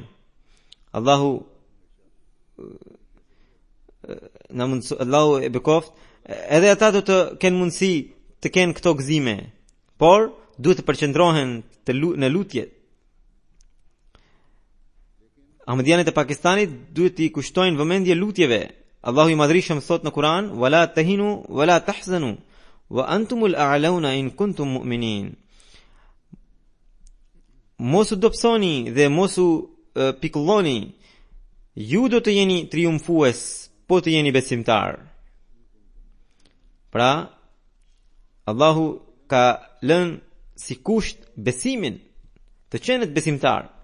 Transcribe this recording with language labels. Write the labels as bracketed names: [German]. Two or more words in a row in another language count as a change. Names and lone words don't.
[Albanian] Allahu e bekoft, edhe ata do të kenë mundësi të kenë këto gëzime, por duhet të përqendrohen në lutje. Ahmedianët e Pakistanit duhet të i kushtojnë vëmendje lutjeve. Allahu i Madhërisëm thot në Kur'an: [Arabic] "ولا تهنوا ولا تحزنوا وأنتم الأعلون إن كنتم مؤمنين." [Albanian] Mosu dobësoni dhe mosu pikulloni, ju do të jeni triumfues po të jeni besimtar. Pra, Allahu ka lënë si kusht besimin, të qenet besimtar.